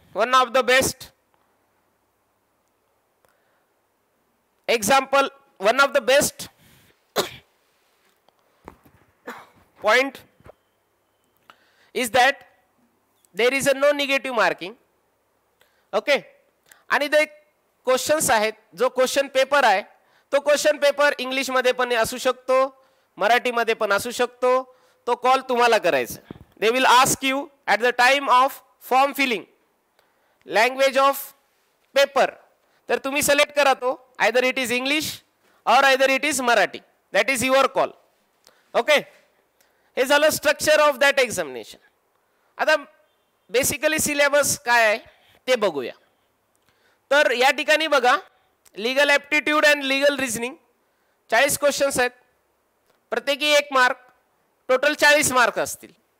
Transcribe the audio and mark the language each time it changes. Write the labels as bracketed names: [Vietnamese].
[English] One of the best example, one of the best point is that there is a no negative marking. Okay. [Marathi] आणि ते questions आहेत, जो question paper आहे तो question paper English मध्ये पण असू शकतो, मराठी मध्ये पण असू शकतो. तो कॉल तुम्हाला करायचा. [English] They will ask you at the time of form filling language of paper. [Marathi] तर तुम्ही सिलेक्ट करा तो, [English] Either it is English और either it is Marathi. That is your call. Okay. [Marathi] हे झालं [English] Structure of that examination. [Marathi] आता बेसिकली सिलेबस काय आहे ते बघूया. तर या ठिकाणी बघा, legal aptitude and legal reasoning 40 questions आहेत, प्रत्येकी 1 मार्क, टोटल 40 मार्क असतील.